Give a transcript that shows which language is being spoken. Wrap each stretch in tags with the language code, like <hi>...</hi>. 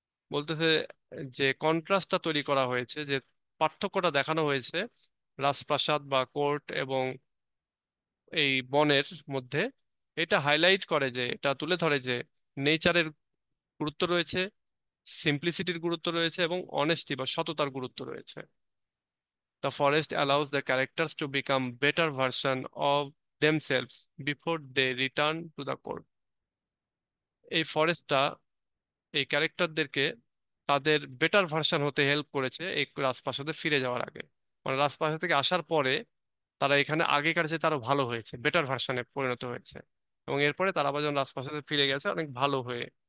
<bn>বলতেছে যে কন্ট্রাস্টটা তৈরি করা হয়েছে, যে পার্থক্যটা দেখানো হয়েছে রাজপ্রাসাদ বা কোর্ট এবং এই বনের মধ্যে। এটা হাইলাইট করে, যে এটা তুলে ধরে যে নেচারের গুরুত্ব রয়েছে, সিম্পলিসিটির গুরুত্ব রয়েছে, এবং অনেস্টি বা সততার গুরুত্ব রয়েছে।</bn> <en>The forest allows the characters to become better version of themselves before they return to the court.</en> <bn>এই ফরেস্টটা এই ক্যারেক্টারদেরকে তাদের বেটার ভার্সন হতে হেল্প করেছে এই রাজপ্রাসাদে ফিরে যাওয়ার আগে। মানে রাজপ্রাসাদ থেকে আসার পরে তারা এখানে আগেকার যে তারও ভালো হয়েছে, বেটার ভার্সনে পরিণত হয়েছে, এবং এরপরে তারা আবার যখন রাজপ্রাসাদে ফিরে গেছে অনেক ভালো হয়ে।</bn>